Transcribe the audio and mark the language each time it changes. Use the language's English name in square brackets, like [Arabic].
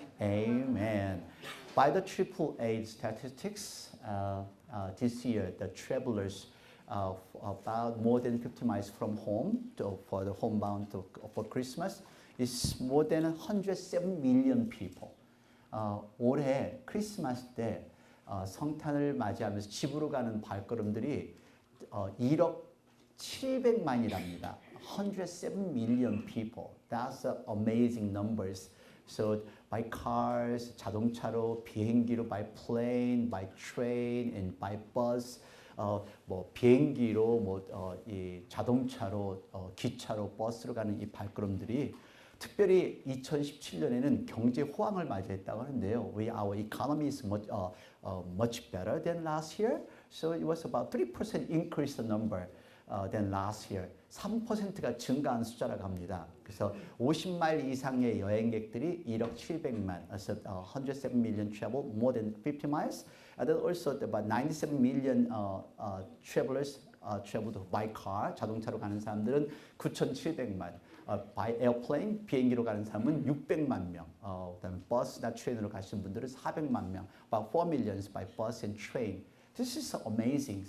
[English] Amen. By the AAA statistics, this year the travelers about more than 50 miles from home for the homebound for Christmas is more than 107 million people. [Korean] 올해 크리스마스 때 성탄을 맞이하면서 집으로 가는 발걸음들이 1억 700만이랍니다. [English] 107 million people. That's amazing numbers. So by cars, [Korean] 자동차로, 비행기로, [English] by plane, by train, and by bus. [Korean] 뭐 비행기로, 이 자동차로, 기차로, 버스로 가는 이 발걸음들이 특별히 2017년에는 경제 호황을 맞이했다고 하는데요. [English] Our economy is much better than last year. So it was about 3% increase the number than last year. [Korean] 3%가 증가한 숫자라고 합니다. 그래서 50마일 이상의 여행객들이 1억 700만, [English] so 107 million travel more than 50 miles. And then also about 97 million travelers traveled by car, [Korean] 자동차로 가는 사람들은 9,700만. [English] by airplane, [Korean] 비행기로 가는 사람은 600만 명. 그다음에 버스나 트레인으로 가시는 분들은 400만 명. [English] About 4 million by bus and train. This is amazing.